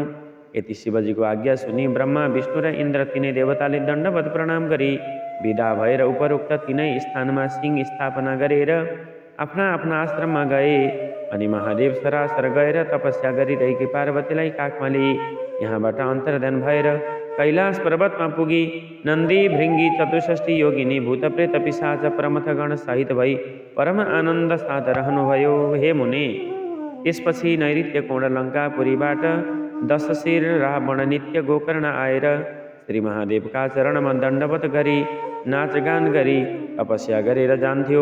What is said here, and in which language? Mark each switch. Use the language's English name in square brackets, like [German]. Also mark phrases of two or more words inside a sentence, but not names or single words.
[Nepali] यति शिवजीको आज्ञा सुनि ब्रह्मा विष्णु र इन्द्र तिनै देवताले दण्डवत प्रणाम गरी विदा भएर उपरोक्त तिनै स्थानमा सिंह स्थापना गरेर आफ्ना आफ्ना आश्रममा गए। अनि महादेव सरासर गएर तपस्या गरिरहेकी पार्वतीलाई काखमा लिए। यहाँबाट अन्तर्ध्यान भएर कैलाश पर्वतमा पुगी नन्दी भृङ्गी चतुष्ठी योगिनी भूतप्रेत पिशाच प्रमथगण सहित भई परम आनन्द साथ रहनुभयो। हे मुने, त्यसपछि नैऋत्य कोण लङ्कापुरीबाट 10 शिर रावण नित्य गोकर्ण आएर श्री महादेवका चरणमा दण्डवत गरी नाचगान गरी तपस्या गरेर जान्थ्यो।